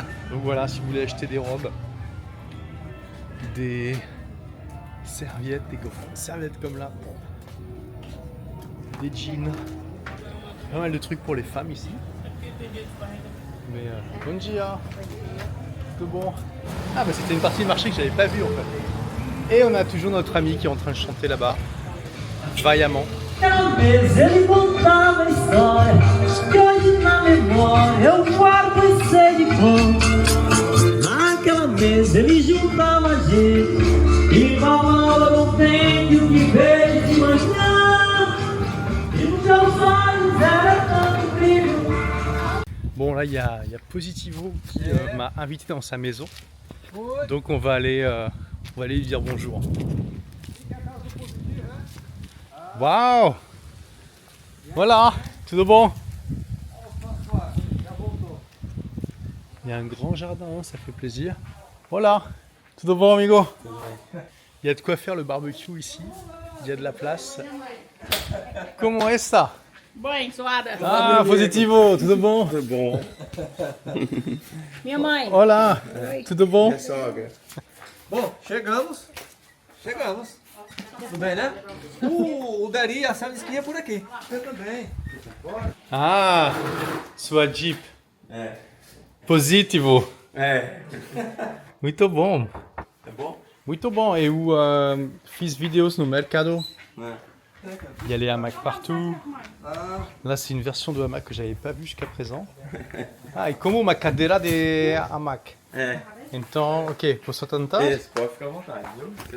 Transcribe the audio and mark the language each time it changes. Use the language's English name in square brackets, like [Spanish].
[French] Donc voilà, si vous voulez acheter des robes, des serviettes, des grandes serviettes comme là, des jeans, pas mal de trucs pour les femmes ici. Mais bon dia, tout bon. Ah bah c'était une partie du marché que j'avais pas vue en fait. Et on a toujours notre ami qui est en train de chanter là-bas, vaillamment. [Portuguese] Aquela vez ele contava a história que hoje na memória eu guardo e sei de cor. Naquela vez ele juntava a gente e falava do tempo que veio de manhã e nos seus olhos era tanto brilho. [French] Bon là il y a Positivo qui m'a invité dans sa maison. Donc on va aller lui dire bonjour. [Portuguese] Waouh! Voilà, tudo bom? [French] Il y a un grand jardin, ça fait plaisir. Voilà, [Portuguese] tudo bom amigo? [French] Il y a de quoi faire le barbecue ici, il y a de la place. Comment est ça? [Portuguese] Bem, suada. Ah, Positivo, tudo bom? Tudo bom. Minha mãe. Olá, tudo bom? Bom, chegamos. Tudo bem, né? O Dari e a Sally disse que ia por aqui. Eu também. Ah, sua Jeep. Positivo. Muito bom. É bom? Muito bom. Eu fiz vídeos no mercado. [French] Il y a les hamacs partout. Là, c'est une version de hamac que j'avais pas vue jusqu'à présent. [Portuguese] Ah, e como uma cadeira de hamac. Então, ok, posso tentar? Isso, pode ficar à vontade, viu?